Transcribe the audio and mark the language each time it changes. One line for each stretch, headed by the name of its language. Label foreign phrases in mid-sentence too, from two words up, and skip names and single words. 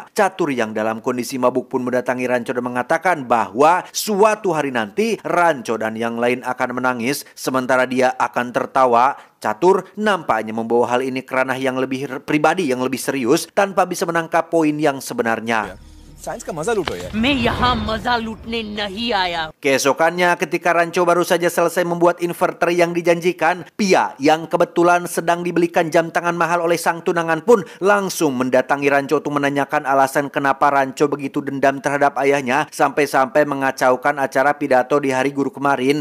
Indonesian: Catur yang dalam kondisi mabuk pun mendatangi Ranco dan mengatakan bahwa suatu hari nanti Ranco dan yang lain akan menangis sementara dia akan tertawa. Catur nampaknya membawa hal ini ke ranah yang lebih pribadi, yang lebih serius tanpa bisa menangkap poin yang sebenarnya.
Hindi: साइंस का मजा लूटो यार। मैं यहाँ मजा लूटने नहीं आया।
Indonesian: Keesokannya ketika Ranco baru saja selesai membuat inverter yang dijanjikan, Pia yang kebetulan sedang dibelikan jam tangan mahal oleh sang tunangan pun langsung mendatangi Ranco untuk menanyakan alasan kenapa Ranco begitu dendam terhadap ayahnya sampai-sampai mengacaukan acara pidato di hari guru kemarin.